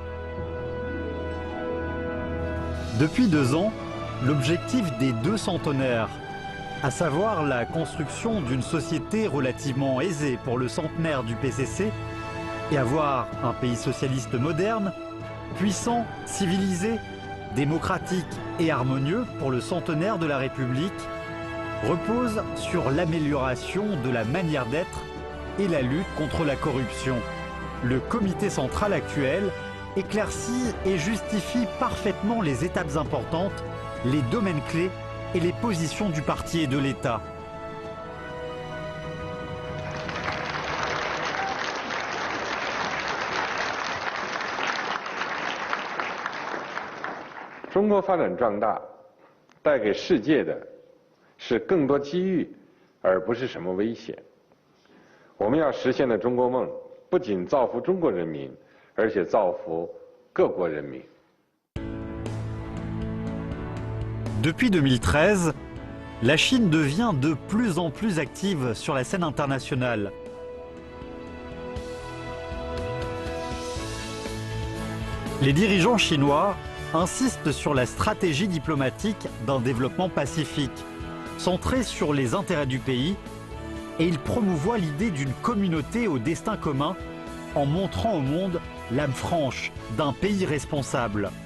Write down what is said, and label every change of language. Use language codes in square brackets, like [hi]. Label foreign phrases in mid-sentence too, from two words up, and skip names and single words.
[fr] Depuis 2 ans, l'objectif des 2 centenaires, à savoir la construction d'une société relativement aisée pour le centenaire du PCC et avoir un pays socialiste moderne, puissant, civilisé, démocratique et harmonieux pour le centenaire de la République, repose sur l'amélioration de la manière d'être et la lutte contre la corruption. Le comité central actuel éclaircit et justifie parfaitement les étapes importantes, les domaines clés et les positions du parti et de l'État. [zh] China 发展壮大，带给世界的是更多机遇，而不是什么危险。我们要实现的中国梦，不仅造福中国人民，而且造福各国人民。 [fr] Depuis 2013, la Chine devient de plus en plus active sur la scène internationale. Les dirigeants chinois insistent sur la stratégie diplomatique d'un développement pacifique, centré sur les intérêts du pays, et ils promouvoient l'idée d'une communauté au destin commun en montrant au monde l'âme franche d'un pays responsable.